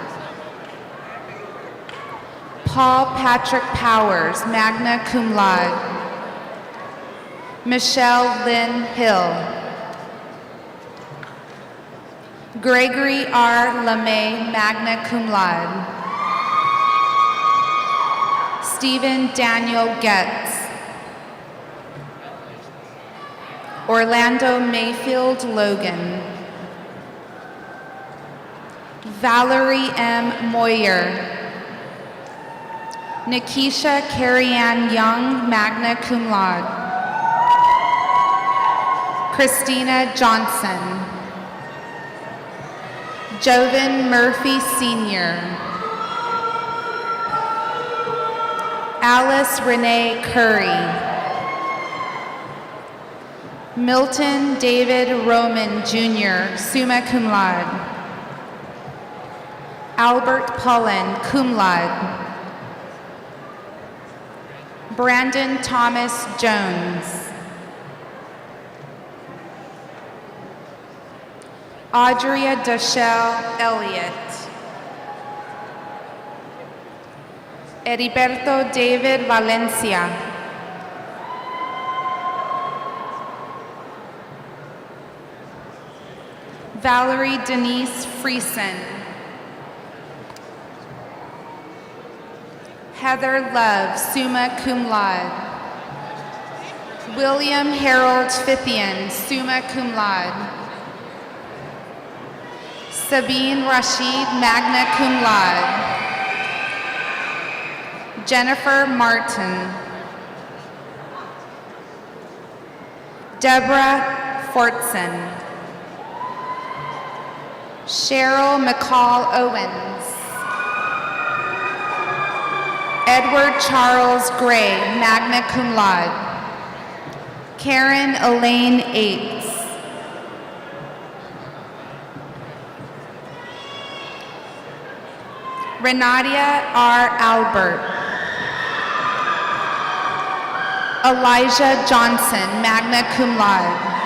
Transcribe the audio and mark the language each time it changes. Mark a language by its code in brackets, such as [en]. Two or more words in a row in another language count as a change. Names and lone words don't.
[en] Paul Patrick Powers, [la] magna cum laude. [en] Michelle Lynn Hill. Gregory R. [la] LeMay, magna cum laude. [en] Stephen Daniel Getz. Orlando Mayfield Logan. Valerie M. Moyer. Nikisha Carrie-Ann Young, [la] magna cum laude. [en] Christina Johnson. Jovan Murphy Sr. Alice Renee Curry. Milton David Roman, Jr., [la] summa cum laude. [en] Albert Pullen, [la] cum laude. [en] Brandon Thomas Jones. Audria Dachelle Elliott. Heriberto David Valencia. Valerie Denise Friesen. Heather Love, [la] summa cum laude. [en] William Harold Fithian, [la] summa cum laude. [en] Sabine Rashid, [la] magna cum laude. [en] Jennifer Martin. Deborah Fortson. Cheryl McCall Owens. Edward Charles Gray, [la] magna cum laude. [en] Karen Elaine Aites. Renatia R. Albert. Elijah Johnson, [la] magna cum laude.